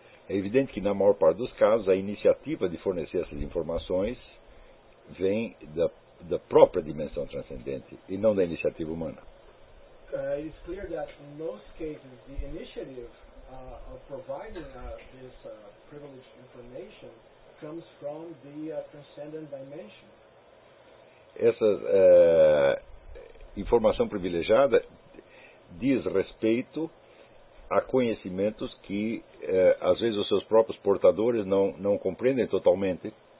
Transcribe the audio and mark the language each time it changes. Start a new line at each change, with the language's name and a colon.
Portuguese: É evidente que, na maior parte dos casos, a iniciativa de fornecer essas informações vem da própria dimensão transcendente e não da iniciativa humana.
English: É clear that in most cases the initiative of providing this privileged information comes from the transcendent dimension.
Portuguese: Essa informação privilegiada diz respeito a conhecimentos que às vezes os seus próprios portadores não compreendem totalmente.